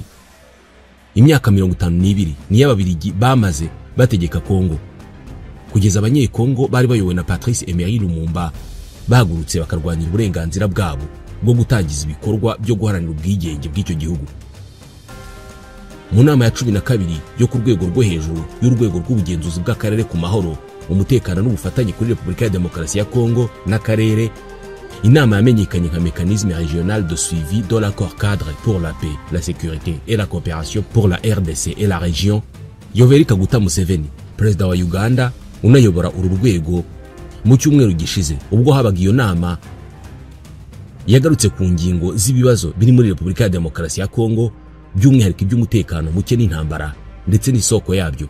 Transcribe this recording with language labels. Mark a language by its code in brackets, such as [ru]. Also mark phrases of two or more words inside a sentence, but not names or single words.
[rw] Imyaka 52 ni y'Ababiligi bamaze bategeka Kongo, kugeza Abanyekongo bari bayobowe na Patrice Emery Lumumba bahagurutse bakarwanira uburenganzira bwabo bwo gutangiza ibikorwa byo guharanira ubwigenge bw'icyo gihugu. Mu nama ya 12 yo ku rwego rwo hejuru y'urwego rw'ubugenzuzi bw'akarere ku mahoro, umutekano n'ubufatanye kuri Repubulika ya Demokarasi ya Kongo n'akarere, inama yamenyekanye nka [fr] mécanisme régional de suivi de l'accord cadre pour la paix, la sécurité et la coopération pour la RDC et la région. [rw] Yoweri Kaguta Museveni, perezida wa Uganda, unayobora uru rwego, mu cyumweru gishize ubwo habaga iyo nama yagarutse ku ngingo z'ibibazo biri muri Repubulika ya Demokarasi ya Kongo, by'umwihariko iby'umutekano muke n'intambara ndetse n'isoko yabyo.